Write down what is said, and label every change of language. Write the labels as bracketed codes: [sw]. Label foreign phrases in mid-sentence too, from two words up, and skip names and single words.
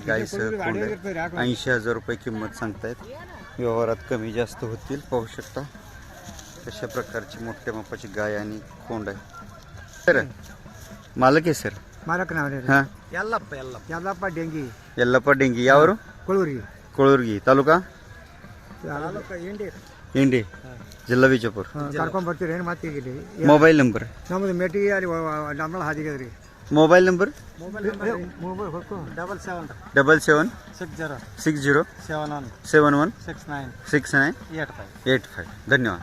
[mr] गायीसह खोंड आहे. 80,000 रुपये किंमत सांगतायत. व्यवहारात कमी जास्त होतील. पाहू शकता अशा प्रकारची मोठ्या मापाची गाय आणि खोंड आहे. सर मालक आहे सर? मालक नाव हां यल्लप्पा डेंगी यल्लप्पा डेंगी. यावर कोळूरी कोळूरगी तालुका [kn] ಇಂಡಿ ಇಂಡಿ ಜಿಲ್ಲಾ ವಿಜಯಪುರ. ಕರ್ಕೊಂಡ್ ಬರ್ತೀರಿ ಏನು ಮಾತಿಗೆ [en] mobile number [kn] ನಮ್ಮದು ಮೆಟ್ಟಿಗೆ ಅಲ್ಲಿ ನಮ್ಮಳ ಹಾದಿಗೆ [en] mobile number [kn] ಮೊಬೈಲ್ 776071696985. [mr] धन्यवाद.